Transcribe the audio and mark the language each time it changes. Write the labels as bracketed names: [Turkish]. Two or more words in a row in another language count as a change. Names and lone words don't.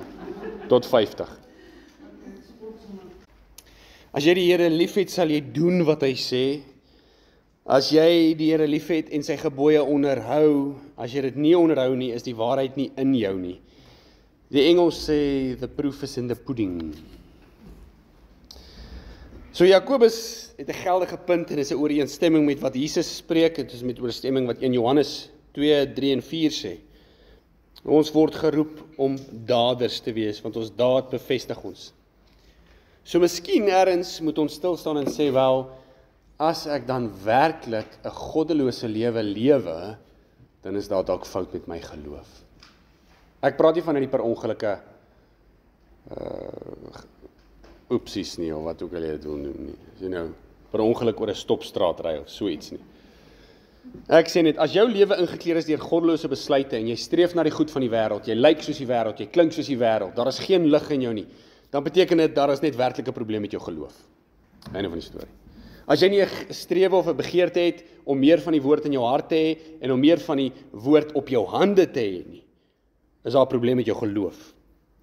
[Afrikaans] Tot 50. As jy die Here liefhet, sal jy doen wat hy sê. As jy die Here liefhet en sy gebooie onderhou, as jy dit nie onderhou nie, is die waarheid nie in jou nie. Die Engels sê, [English] the proof is in the pudding. [Afrikaans] So Jakobus het 'n geldige punt en is 'n ooreenstemming met wat Jesus spreek, dit is met ooreenstemming wat 1 Johannes 2, 3 en 4 sê. Ons word geroep om daders te wees, want ons daad bevestig ons. So miskien ergens moet ons stil staan en sê, wel, as ek dan werklik 'n goddelose lewe, dan is daar dalk fout met my geloof. Ek praat nie van die per ongelukke oepsies nie, of wat ook al jy dit wil noem nie. [English] You know, [Afrikaans] per ongeluk oor 'n stopstraat ry of so iets nie. Ek sê net, as jou lewe ingekleer is deur goddelose besluite en jy streef na die goed van die wêreld, jy lyk soos die wêreld, jy klink soos die wêreld, daar is geen lig in jou nie, dan beteken dit daar is net werklik 'n probleem met jou geloof. Einde van die storie. As jy nie 'n strewe of 'n begeerte het om meer van die woord in jou hart te hê en om meer van die woord op jou hande te hê nie, is daar 'n probleem met jou geloof.